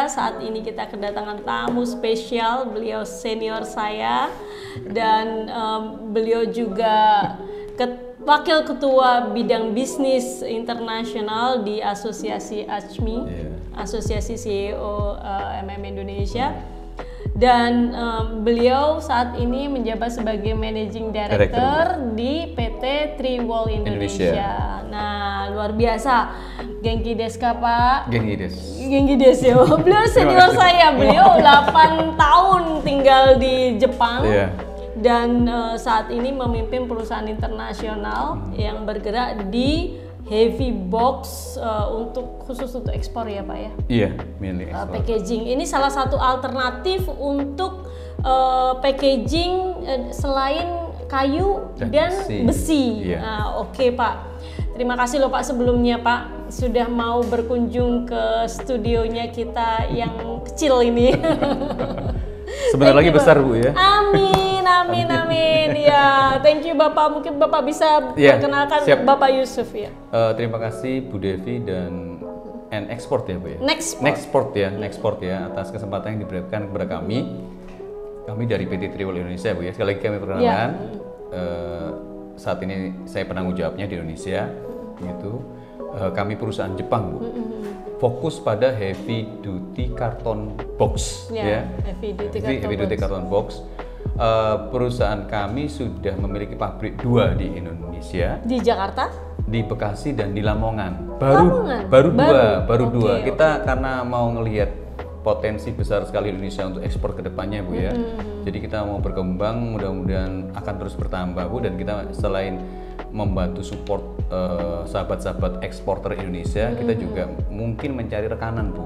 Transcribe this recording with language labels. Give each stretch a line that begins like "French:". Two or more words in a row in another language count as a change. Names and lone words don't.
Indonesian: Saat ini kita kedatangan tamu spesial, beliau senior saya dan beliau juga Wakil Ketua Bidang Bisnis Internasional di Asosiasi ACMI, Asosiasi CEO Indonesia. Dan beliau saat ini menjabat sebagai
English: Managing Director
Indonesian: di PT Triwol Indonesia. Nah, luar biasa.
Japanese: 元気ですか, Pak? 元気です. 元気です.
Indonesian: Beliau senior saya. Beliau 8 tahun tinggal di Jepang. Dan saat ini memimpin perusahaan internasional yang bergerak di
English: heavy box
Indonesian: khusus untuk ekspor ya Pak ya? Iya, mainly ekspor. Packaging ini salah satu alternatif untuk packaging selain kayu dan besi. Iya. Nah, oke Pak. Terima kasih loh Pak sebelumnya Pak sudah mau berkunjung ke studionya kita yang kecil ini. Sebentar lagi besar Bu ya. Amin. Ya,
English: thank you Bapak.
Indonesian: Mungkin Bapak bisa perkenalkan Bapak Yusuf ya. Terima kasih Bu Devi dan Nextport ya Bu ya. Nextport ya atas kesempatan yang diberikan kepada kami. Kami dari PT Triwol Indonesia Bu ya. Sekali lagi kami perkenalkan. Saat ini saya penanggung jawabnya di Indonesia. Gitu. Kami perusahaan Jepang Bu. Fokus pada
English: heavy duty carton box
Indonesian: ya.
English: Heavy duty carton box.
Indonesian: Perusahaan kami sudah memiliki pabrik 2 di Indonesia. Di Jakarta? Di Bekasi dan di Lamongan. Baru dua. Kita karena mau ngelihat potensi besar sekali Indonesia untuk ekspor ke depannya Bu ya. Jadi kita mau berkembang, mudah-mudahan akan terus bertambah Bu, dan kita selain membantu support sahabat-sahabat eksporter Indonesia, kita juga mungkin mencari rekanan Bu.